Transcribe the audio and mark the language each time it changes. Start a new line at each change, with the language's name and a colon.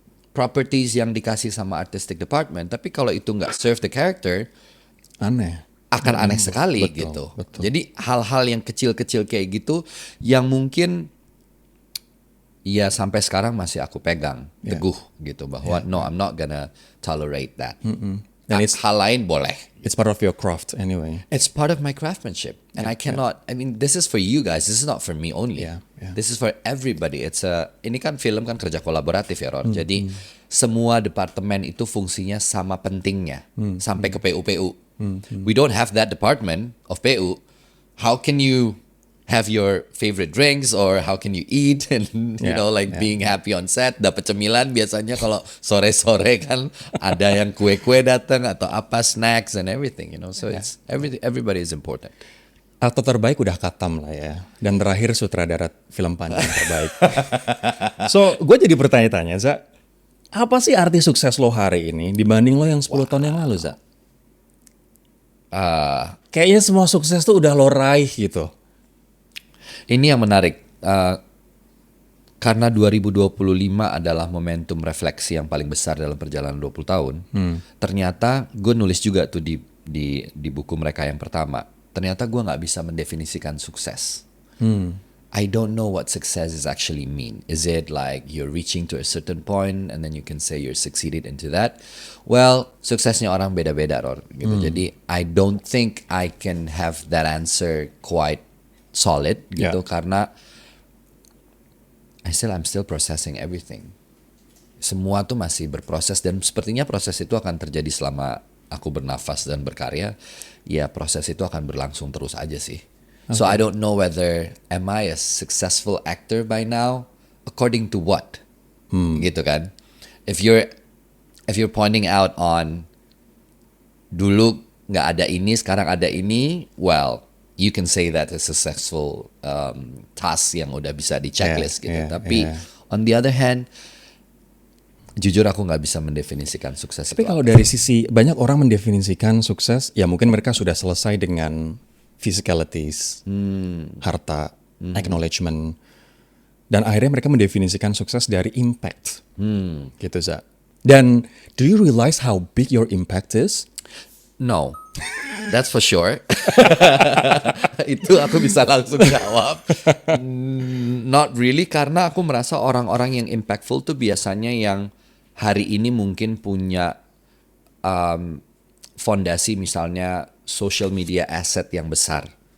Indonesian: properties yang dikasih sama artistic department, tapi kalau itu nggak serve the character, Aneh. akan aneh sekali betul, gitu. betul. Jadi hal-hal yang kecil-kecil kayak gitu yang mungkin ya sampai sekarang masih aku pegang teguh gitu bahwa
English: no, I'm not gonna tolerate that.
Indonesian: Dan Hal lain boleh.
English: It's part of your craft anyway. It's part of my craftsmanship, and I cannot. I mean, this is for you guys. This is not for me only. Yeah. This is for everybody. Ini kan film kan kerja kolaboratif ya, Ron.
Indonesian: Jadi semua departemen itu fungsinya sama pentingnya sampai ke PU-PU.
English: We don't have that department of PU. How can you have your favorite drinks or how can you eat and being happy on set?
Indonesian: Dapat cemilan biasanya kalau sore-sore kan ada yang kue-kue datang atau apa
English: snacks and everything, So it's everybody is important.
Indonesian: Aktor terbaik udah katam lah ya. Dan terakhir sutradara film panjang terbaik. So, gue jadi bertanya-tanya, Za. Apa sih arti sukses lo hari ini dibanding lo yang 10 tahun yang lalu, Za? Kayaknya semua sukses tuh udah lo raih gitu. Ini yang menarik. Karena 2025 adalah momentum refleksi yang paling besar dalam perjalanan 20 tahun. Ternyata gue nulis juga tuh di buku mereka yang pertama. Ternyata gue gak bisa mendefinisikan sukses.
English: I don't know what success is actually mean. Is it like you're reaching to a certain point and then you can say you're succeeded into that? Well,
Indonesian: suksesnya orang beda-beda, Ror.
English: Gitu. Jadi I don't think I can have that answer quite solid gitu karena I'm still processing everything.
Indonesian: Semua tuh masih berproses dan sepertinya proses itu akan terjadi selama aku bernafas dan berkarya. Ya proses itu akan berlangsung terus aja sih.
English: So I don't know whether am I a successful actor by now according to what? Gitu kan. If you're pointing out on
Indonesian: dulu nggak ada ini,
English: sekarang ada ini, well, you can say that a successful task
Indonesian: yang udah bisa di checklist gitu. Tapi on the other hand, jujur aku nggak bisa mendefinisikan sukses. Tapi kalau dari sisi banyak orang mendefinisikan sukses, ya mungkin mereka sudah selesai dengan physicalities, harta, acknowledgement, dan akhirnya mereka mendefinisikan sukses dari impact, gitu Za.
English: Dan do you realize how big your impact is? No, that's for sure.
Indonesian: Itu aku bisa langsung jawab.
English: Not really,
Indonesian: karena aku merasa orang-orang yang impactful tuh biasanya yang hari ini mungkin punya fondasi misalnya social media asset yang besar.